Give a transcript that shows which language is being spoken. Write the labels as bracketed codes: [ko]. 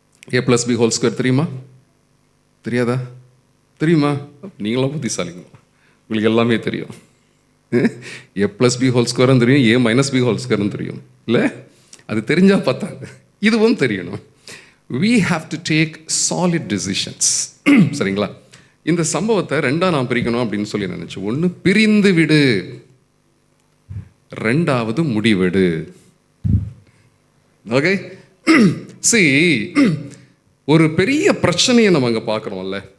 [ta] a+b² தெரியுமா? தெரியாதா? தெரியுமா? நீங்களும் புத்திசாலிங்க, உங்களுக்கு எல்லாமே தெரியும். a+b² தெரியும், a-b² தெரியும் இல்லை? அது தெரிஞ்சால் பார்த்தாங்க, இதுவும் தெரியணும். [en] we have to take solid decisions. [ta] சரிங்களா? இந்த சம்பவத்தை ரெண்டா நான் பிரிக்கணும் அப்படின்னு சொல்லி நினைச்சேன். ஒன்று பிரிந்து விடு, ரெண்டாவது முடிவெடு. ஓகே, see, ஒரு பெரிய பிரச்சனையை நம்ம அங்கே பார்க்குறோம்ல.